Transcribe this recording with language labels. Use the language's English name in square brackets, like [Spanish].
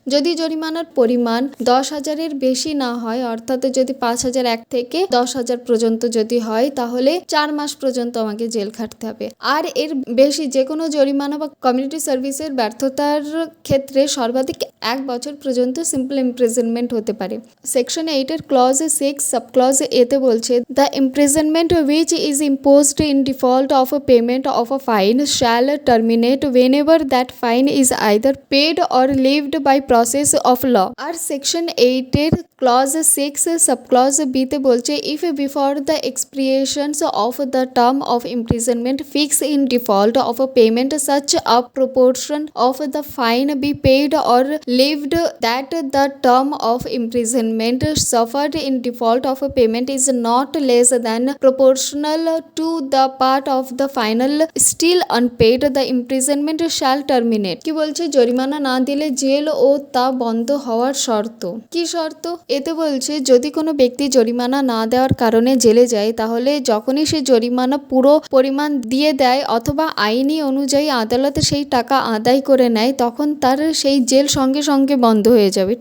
[Bangla] যদি জরিমানার পরিমাণ 10,000-এর বেশি না হয়, অর্থাৎ যদি 5,001 থেকে 10,000 পর্যন্ত যদি হয়, তাহলে 4 মাস পর্যন্ত আমাকে জেল খাটতে হবে। আর এর বেশি যে কোনো জরিমানা বা কমিউনিটি সার্ভিসের ব্যর্থতার ক্ষেত্রে সর্বাধিক 1 বছর পর্যন্ত সিম্পল ইমপ্রিজনমেন্ট হতে পারে। সেকশন 8-এর ক্লজ 6 সাবক্লজ এতে বলছে [English] The imprisonment which is imposed in default of a payment of a fine shall terminate whenever that fine is either paid or levied by process of law। [Bangla] আর section 8-এর clause 6 subclause বিতে বলছে [English] If before the expiration of the term of imprisonment fixed in default of a payment such a proportion of the fine be paid or levied that the term of imprisonment suffered in default of a payment is not less than proportional to the part of the final still unpaid, the imprisonment shall terminate. [Bangla] কি বলছে, জরিমানা না দিলে jail ও তা বন্ধ হওয়ার শর্ত। কি শর্ত? এতে বলছে যদি কোনো ব্যক্তি জরিমানা না দেওয়ার কারণে জেলে যায়, তাহলে যখনই সে জরিমানা পুরো পরিমাণ দিয়ে দেয় অথবা আইনি অনুযায়ী আদালতে সেই টাকা আদায় করে নেয়, তখন তার সেই জেল সঙ্গে সঙ্গে বন্ধ হয়ে যাবে।